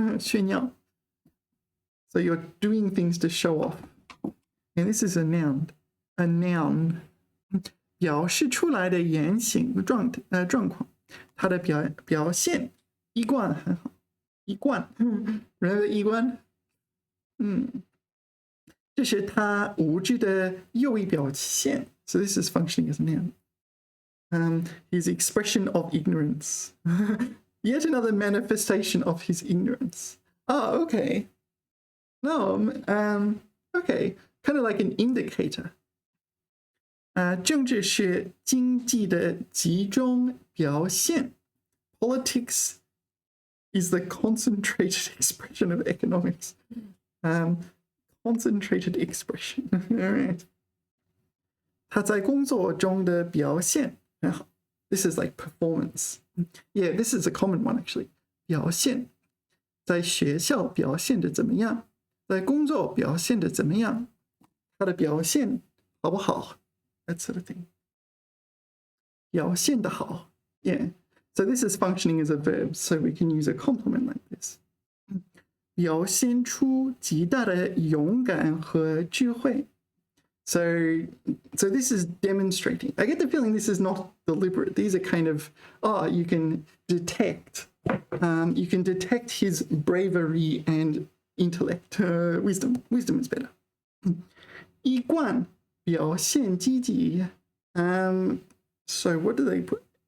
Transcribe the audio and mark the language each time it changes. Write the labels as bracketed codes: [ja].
[en] 炫耀 So you're doing things to show off. And this is a noun. A noun. [zh] 表示出来的言行状况，它的表现一贯很好。一贯 [en] Remember [zh] 一贯这是他无知的又一表现 [en] So this is functioning as a noun. His expression of ignorance. Yet another manifestation of his ignorance. Oh, okay. No, okay. Kind of like an indicator. [zh] 政治是经济的集中表现 [en] Politics is the concentrated expression of economics. Concentrated expression. All right. [zh] 他在工作中的表现 [en] This is like performance. Yeah, this is a common one actually. [zh] 表现在学校表现的怎么样？在工作表现的怎么样？他的表现好不好？ [en] That sort of thing. [zh] 表现的好 Yeah. [en] So this is functioning as a verb, so we can use a complement like this. [zh] 表现出极大的勇敢和智慧 [en] So this is demonstrating. I get the feeling this is not deliberate. These are kind of, you can detect his bravery and intellect, wisdom. Wisdom is better. [zh] 一贯表现积极 [en] So what do they put?